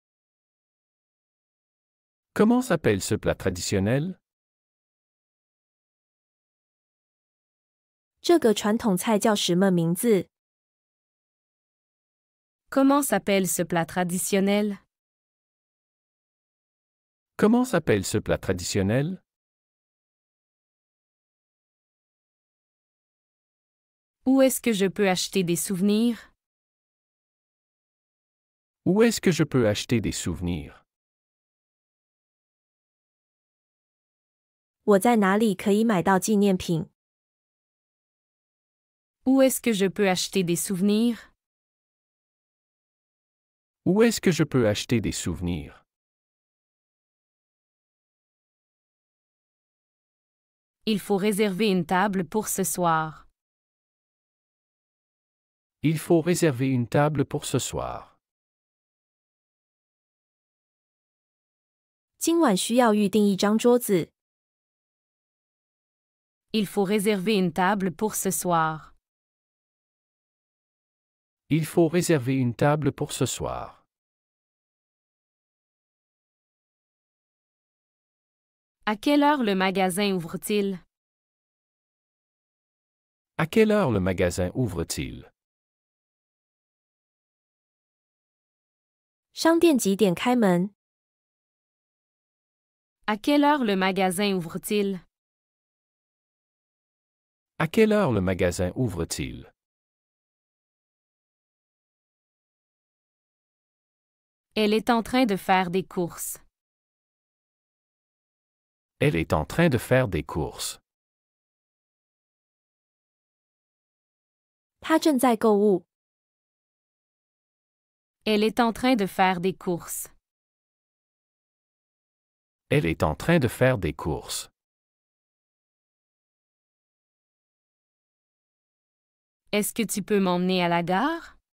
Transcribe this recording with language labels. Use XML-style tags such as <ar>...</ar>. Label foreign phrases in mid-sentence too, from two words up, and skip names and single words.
<fr>Comment s'appelle ce plat traditionnel?</fr> <zh>这个传统菜叫什么名字？</zh> <fr>Comment s'appelle ce plat traditionnel? Comment s'appelle ce plat traditionnel? Où est-ce que je peux acheter des souvenirs? Où est-ce que je peux acheter des souvenirs?</fr> <zh>我在哪里可以买到纪念品？</zh> <fr>Où est-ce que je peux acheter des souvenirs? Où est-ce que je peux acheter des souvenirs? Il faut réserver une table pour ce soir. Il faut réserver une table pour ce soir.</fr> <zh>今晚需要预订一张桌子。</zh> <fr>Il faut réserver une table pour ce soir. Il faut réserver une table pour ce soir. À quelle heure le magasin ouvre-t-il? À quelle heure le magasin ouvre-t-il?</fr> <zh>商店几点开门？</zh> <fr>À quelle heure le magasin ouvre-t-il? À quelle heure le magasin ouvre-t-il? Elle est en train de faire des courses. Elle est en train de faire des courses.</fr> <zh>他正在购物。</zh> <fr>Elle est en train de faire des courses. Elle est en train de faire des courses. Est-ce que tu peux m'emmener à la gare?</fr>